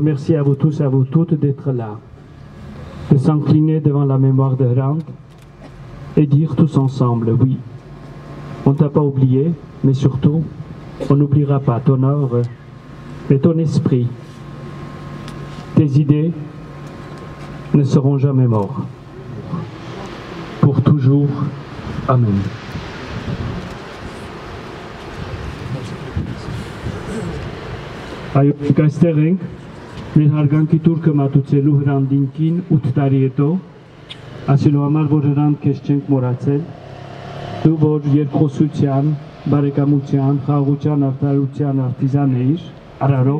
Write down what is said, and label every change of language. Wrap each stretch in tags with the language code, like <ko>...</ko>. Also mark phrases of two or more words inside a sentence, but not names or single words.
<fr>remercier à vous tous et à vous toutes d'être là, de s'incliner devant la mémoire de Hrant et dire tous ensemble, oui, on ne t'a pas oublié, mais surtout, on n'oubliera pas ton œuvre, mais ton esprit, tes idées ne seront jamais morts. Pour toujours. Amen.</fr> <hy>Այո, մենք այստեղ ենք, մեր հարգանքի տուրքը մատուցելու Hrant Dinkին 8 տարի հետո, ասելու համար, որ Hrant քեզ չենք մոռացել, դու որ երկխոսության, բարեկամության, խաղաղության, արդարության արտիզան էիր, արարող</hy>